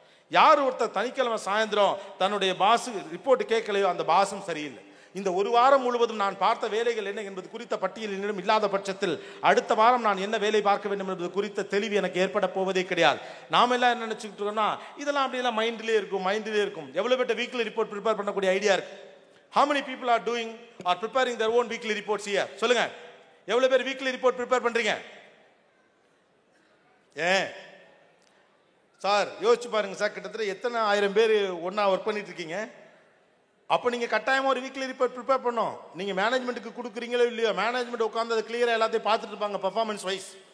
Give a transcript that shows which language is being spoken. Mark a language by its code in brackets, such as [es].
[ta] யார் ஒருத்தர் சனிக்கிழமை சாயந்தரம் தன்னுடைய பாஸு ரிப்போர்ட் கேட்கலையோ அந்த பாஸும் சரியில்லை. இந்த ஒரு வாரம் முழுவதும் நான் பார்த்த வேலைகள் என்ன என்பது குறித்த பட்டியல் என்னிடம் இல்லாத பட்சத்தில் அடுத்த வாரம் நான் என்ன வேலை பார்க்க வேண்டும் என்பது குறித்த தெளிவு எனக்கு ஏற்பட போவதே கிடையாது. நாம் எல்லாம் என்ன நினைச்சுக்கிட்டு இருக்கோம்னா இதெல்லாம் அப்படியெல்லாம் மைண்ட்லேயே இருக்கும். எவ்வளோ பேட்ட வீக்லி ரிப்போர்ட் ப்ரிப்பேர் பண்ணக்கூடிய ஐடியா இருக்கு? [en] How many people are doing or preparing their own weekly reports here? [ta] சொல்லுங்க, எவ்வளோ பேர் வீக்லி ரிப்போர்ட் ப்ரிப்பேர் பண்ணுறீங்க? சார் யோசிச்சு பாருங்க சார், கிட்டத்தட்ட எத்தனை 1000 பேர் ஒன்றா ஒர்க் பண்ணிட்டு இருக்கீங்க. அப்போ நீங்கள் கட்டாயமாக ஒரு வீக்லி ரிப்போர்ட் ப்ரிப்பேர் பண்ணோம். நீங்கள் மேனேஜ்மெண்ட்டுக்கு கொடுக்குறீங்களோ இல்லையோ, மேனேஜ்மெண்ட் உட்காந்து அதை கிளியராக எல்லாத்தையும் பார்த்துட்டு இருப்பாங்க பர்ஃபார்மன்ஸ் வைஸ்.